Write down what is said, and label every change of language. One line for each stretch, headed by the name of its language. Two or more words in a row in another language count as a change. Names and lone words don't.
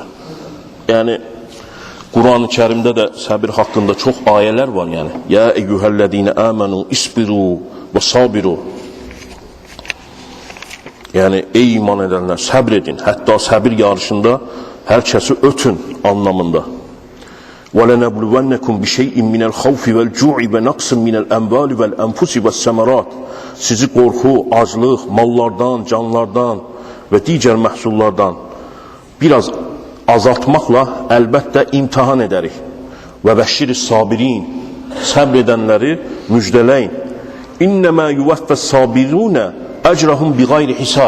Azerbaijani: Yəni Quran-ı Kərimdə də səbir haqqında çox ayələr var yəni.
Arabic: يا أيها الذين آمنوا اصبروا وصابروا.
Azerbaijani: Yəni ey iman edənlər səbr edin. Hətta səbir yarışında hər kəsi ötün anlamında.
Arabic: وَلَنَبْلُوَنَّكُمْ بِشَيْءٍ مِنَ الْخَوْفِ وَالْجُوعِ وَنَقْصٍ مِنَ الْأَنْبَالِ وَالْأَنْفُسِ وَالسَّمَرَاتِ.
Azerbaijani: Sizi qorxu, aclıq, mallardan, canlardan və digər məhsullardan biraz azaltmaqla əlbəttə imtihan edərik.
Arabic: وبشر الصابرين,
Azerbaijani: səbr edənləri müjdələyin.
Arabic: إنما يوفى الصابرون أجرهم بغير حساب.